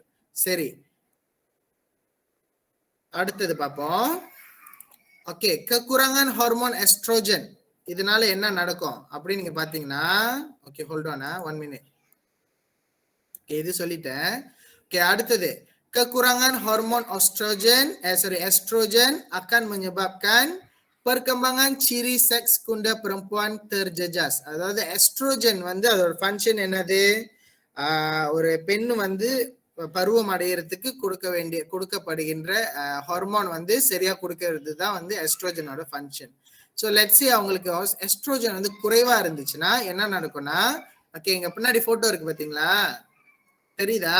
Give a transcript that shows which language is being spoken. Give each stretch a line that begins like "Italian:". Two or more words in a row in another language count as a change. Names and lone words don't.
Tamil: சரி, அடுத்தது பார்ப்போம். ஓகே,
Malay: kekurangan hormon estrogen,
Tamil: இதனால என்ன நடக்கும் அப்படின்னு நீங்க பாத்தீங்கன்னா, ஓகே
English: hold on 1 minute.
Tamil: இது சொல்லிட்டேன். ஓகே, அடுத்தது
Malay: kekurangan hormon estrogen akan menyebabkan perkembangan ciri seks sekunder perempuan terjejas.
Tamil: அதாவது எஸ்ட்ரோஜன் வந்து அதோட ஃபங்க்ஷன் என்னது? ஒரு பெண் வந்து பருவம் அடையறதுக்கு கொடுக்கப்படுகின்ற ஹார்மோன் வந்து சரியா கொடுக்கறது தான் வந்து எஸ்ட்ரோஜனோட ஃபங்க்ஷன்.
English: so let's say
Tamil: அவங்களுக்கு எஸ்ட்ரோஜன் வந்து குறைவா இருந்துச்சுன்னா என்ன நடக்கும்னா, ஓகே இங்க பின்னாடி போட்டோ இருக்கு பாத்தீங்களா, தெரியுதா?